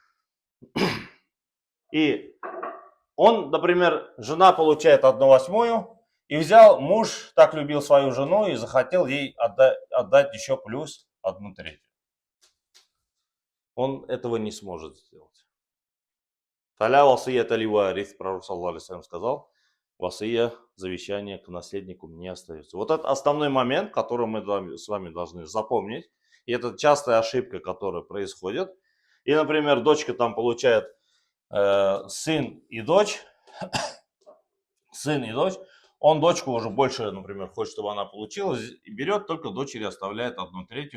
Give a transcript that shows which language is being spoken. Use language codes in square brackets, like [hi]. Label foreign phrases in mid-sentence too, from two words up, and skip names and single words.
[ru] И он, например, жена получает 1/8, и взял, муж так любил свою жену и захотел ей отдать еще плюс 1/3. Он этого не сможет сделать. [ar] فلا وصية لوارث, [ru] пророк [ar] صلى الله عليه وسلم [ru] сказал, васия, завещание к наследнику не остается. Вот это основной момент, который мы с вами должны запомнить. И это частая ошибка, которая происходит. И, например, дочка там получает сын и дочь, он дочку уже больше, например, хочет, чтобы она получила, и берет, только дочери оставляет 1/3.